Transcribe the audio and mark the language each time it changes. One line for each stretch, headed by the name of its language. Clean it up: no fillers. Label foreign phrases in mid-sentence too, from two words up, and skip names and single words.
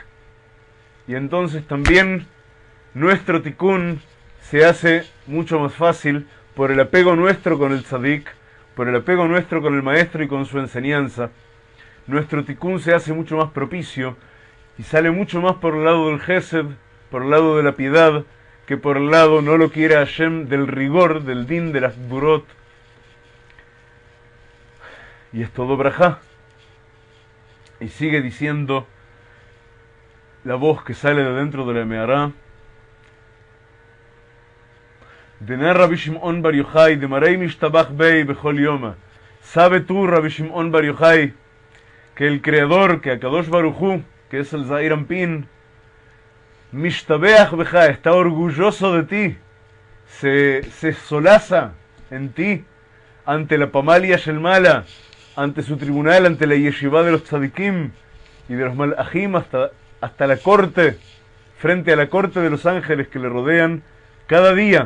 Spanish: Y entonces también nuestro tikkun se hace mucho más fácil por el apego nuestro con el tzadik, por el apego nuestro con el maestro y con su enseñanza, nuestro tikkun se hace mucho más propicio y sale mucho más por el lado del Gesed, por el lado de la piedad, que por el lado, no lo quiera Hashem, del rigor, del din, de las burot. Y es todo brajá. Y sigue diciendo la voz que sale de dentro de la Mehará.
Aramaic: De Rabbi Shimon Bar Yochai, de מריה משתבח ביה בכל יומא.
Spanish: ¿Sabe tú, Rabbi Shimon Bar Yochai, que el Creador, que
Hebrew: הקדוש ברוך הוא,
Spanish: que es el
Aramaic: זעיר אנפין, משתבח בך,
Spanish: está orgulloso de ti, se solaza en ti, ante la
Hebrew: פמליא שלמעלה,
Spanish: ante su tribunal, ante la yeshiva de los tzadikim y de los malachim, hasta la corte, frente a la corte de los ángeles que le rodean cada día.